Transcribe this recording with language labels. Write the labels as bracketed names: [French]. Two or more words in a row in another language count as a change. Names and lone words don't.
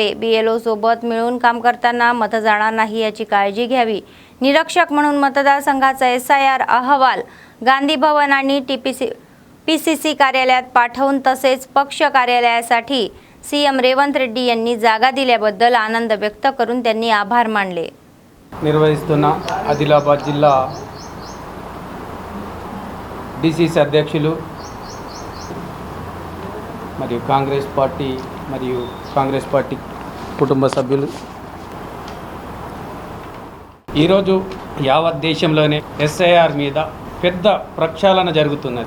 [Marathi] BLO सोबत मिळून काम करताना मत जाणार नाही याची काळजी घ्यावी. निरीक्षक म्हणून मतदारसंघाचा SIR अहवाल गांधी भवन आणि PCC कार्यालयात पाठवून तसेच पक्ष कार्यालयासाठी CM रेवंत रेड्डी यांनी जागा दिल्याबद्दल आनंद व्यक्त करून त्यांनी आभार मानले. [Telugu] నిర్వహిస్తున్న ఆదిలాబాద్ జిల్లా DCC అధ్యక్షులు మరియు కాంగ్రెస్ పార్టీ మరియు కాంగ్రెస్ పార్టీ కుటుంబ సభ్యులు, ఈరోజు యావత్ దేశంలోనే ఎస్ఐఆర్ మీద పెద్ద ప్రక్షాళన జరుగుతున్నది.